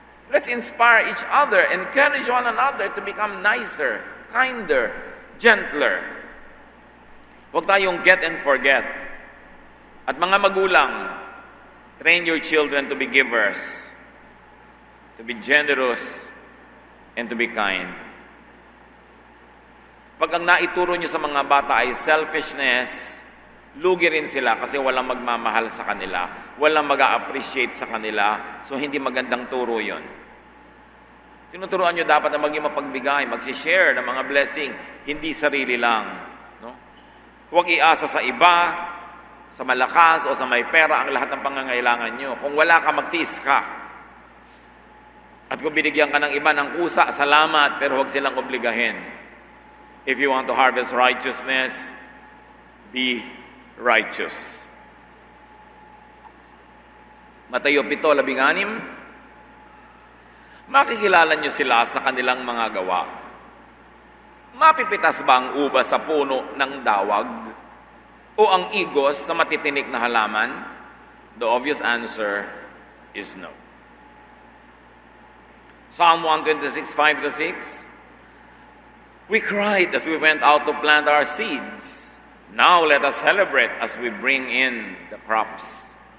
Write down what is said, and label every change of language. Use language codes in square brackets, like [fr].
[en] Let's inspire each other, encourage one another to become nicer, kinder, gentler. [tl] Huwag tayong [en] get and forget. [tl] At mga magulang, [en] train your children to be givers, to be generous, and to be kind. [tl] Pag ang naituro nyo sa mga bata ay selfishness, lugi rin sila kasi walang magmamahal sa kanila, walang mag-a-appreciate sa kanila, so hindi magandang turo yon. Tinuturuan nyo dapat na maging mapagbigay, mag-share ng mga blessing, hindi sarili lang. No? Huwag iasa sa iba, sa malakas o sa may pera ang lahat ng pangangailangan nyo. Kung wala ka, magtiis ka. At kung binigyan ka ng iba ng kusa, salamat, pero huwag silang obligahin. [en] If you want to harvest righteousness, be righteous. [tl] Mateo 7:16, makikilala nyo sila sa kanilang mga gawa. Mapipitas ba ang ubas sa puno ng dawag? O ang igos sa matitinik na halaman? [en] The obvious answer is no. Psalm 126:5-6, we cried as we went out to plant our seeds. Now let us celebrate as we bring in the crops.